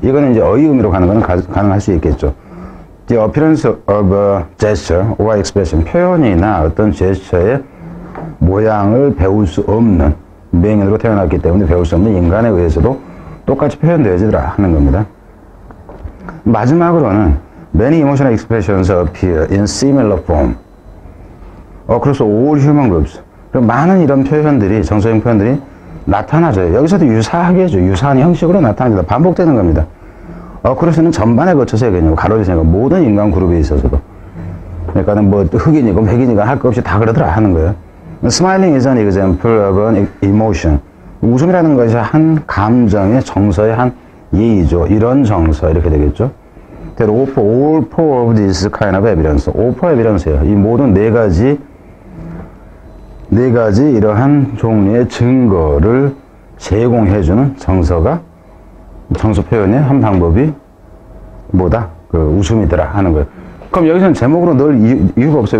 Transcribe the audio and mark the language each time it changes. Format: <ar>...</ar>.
<ko>이거는 이제 어휘 의미로 가는 거는 가능할 수 있겠죠.</ko> <en>The appearance of a gesture or expression.</en> <ko>표현이나 어떤 제스처의 모양을 배울 수 없는 맹인으로 태어났기 때문에 배울 수 없는 인간에 의해서도 똑같이 표현되어지더라 하는 겁니다. 마지막으로는</ko> <en>many emotional expressions appear in similar form across all human groups.</en> <ko>많은 이런 표현들이, 정서형 표현들이 나타나져요. 여기서도 유사하게죠. 유사한 형식으로 나타납니다. 반복되는 겁니다. 그래서는 전반에 거쳐서 해야겠냐고. 가로를 생각 모든 인간 그룹에 있어서도. 그러니까는 뭐 흑인이고 백인이고 할 것 없이 다 그러더라 하는 거예요.</ko> <en>Smiling is an example of an emotion.</en> <ko>웃음이라는 것이 한 감정의 정서의 한 예의죠. 이런 정서 이렇게 되겠죠.</ko> <en>all four of this kind of evidence. all four evidence예요.</en> <ko>이 모든 네 가지 이러한 종류의 증거를 제공해주는 정서 표현의 한 방법이 뭐다? 웃음이더라 하는 거예요. 그럼 여기서는 제목으로 넣을 이유가 없어요.</ko>